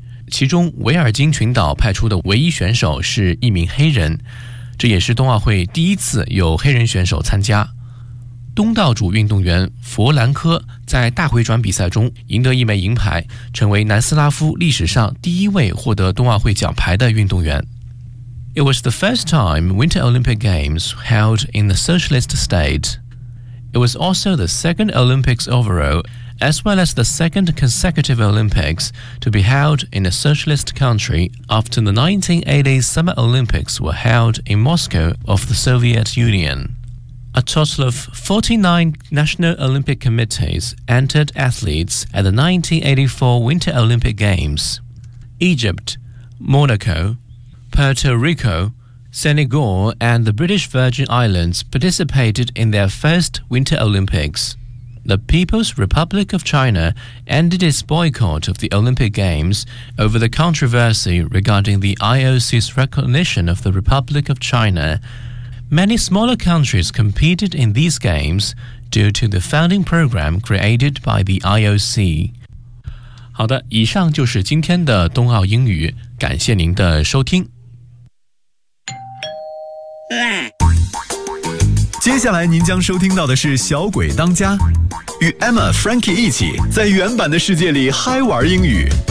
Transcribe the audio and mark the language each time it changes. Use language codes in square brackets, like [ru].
[zh] 其中维尔京群岛派出的唯一选手是一名黑人，这也是冬奥会第一次有黑人选手参加。东道主运动员弗兰科在大回转比赛中赢得一枚银牌，成为南斯拉夫历史上第一位获得冬奥会奖牌的运动员。 [en] It was the first time Winter Olympic Games held in the socialist state. It was also the second Olympics overall, as well as the second consecutive Olympics to be held in a socialist country after the 1980s Summer Olympics were held in Moscow of the Soviet Union. A total of 49 National Olympic Committees entered athletes at the 1984 Winter Olympic Games. Egypt, Monaco, Puerto Rico, Senegal and the British Virgin Islands participated in their first Winter Olympics. The People's Republic of China ended its boycott of the Olympic Games over the controversy regarding the IOC's recognition of the Republic of China. Many smaller countries competed in these games due to the founding program created by the IOC. [zh] 好的，以上就是今天的冬奥英语，感谢您的收听。接下来您将收听到的是小鬼当家，与 Emma Frankie 一起在原版的世界里嗨玩英语。